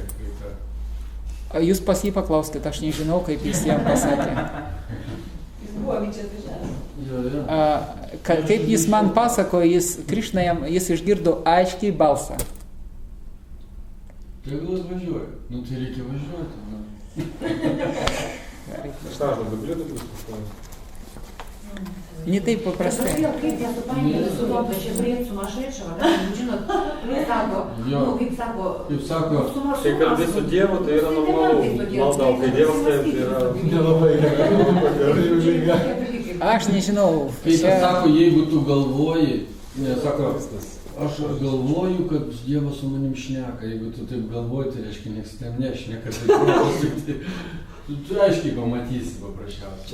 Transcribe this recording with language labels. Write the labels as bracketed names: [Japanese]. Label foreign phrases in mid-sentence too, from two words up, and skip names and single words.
[Lithuanian] Jūs pas jį paklauskite, aš nežinau, kaip jis jam pasakė. Jis buvo čia atvažiavęs. Kaip jis man pasako, Krišna jis išgirdo aiškiai balsą. Tegul atvažiuoja. Nu tai reikia važiuoti. [Russian] Что же, выглядит это? [Lithuanian] Не taip paprastai. Kaip jie supainioja su to pačiabrėt sumaišaičio, žinot, kaip sako, kai kalbi su Dievu, tai yra normalu, malda, o kai Dievas tai yra nelabai gerai. Aš nežinau. Kai jis sako, jeigu tu galvoji, sako, aš galvoju, kad Dievas su manim šneka, jeigu tu taip galvoji, tai reiškia, nieks ten nešneka, tu aiškiai pamatysi paprasčiausiai.